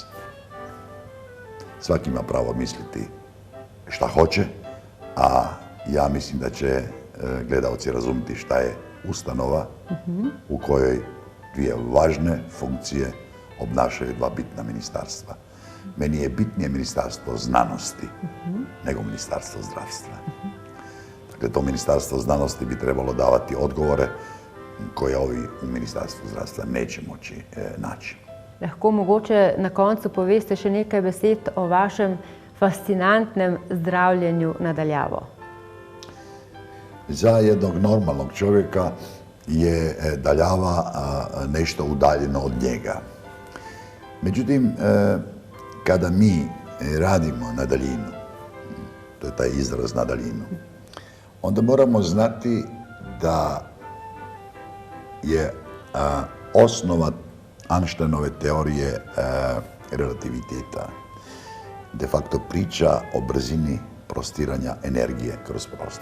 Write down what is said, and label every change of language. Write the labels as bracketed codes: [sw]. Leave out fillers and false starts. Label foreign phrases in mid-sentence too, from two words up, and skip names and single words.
[hr] Svaki ima pravo misliti šta hoće, a ja mislim da će gledalci razumjeti šta je ustanova u kojoj dvije važne funkcije obnašaju dva bitna ministarstva. Meni je bitnije Ministarstvo znanosti nego Ministarstvo zdravstva. Dakle, to Ministarstvo znanosti bi trebalo davati odgovore koje ovi u Ministarstvu zdravstva neće moći naći. [sl] Lahko mogoče na koncu poveste še nekaj besed o vašem fascinantnem zdravljenju nadaljavo. [hr] Za jednog normalnog čovjeka je daljava nešto udaljeno od njega. Međutim, kada mi radimo na daljinu, to je taj izraz na daljinu, onda moramo znati da je osnova Einsteinove teorije relativiteta [la] de facto [hr] priča o brzini prostiranja energije kroz prostor.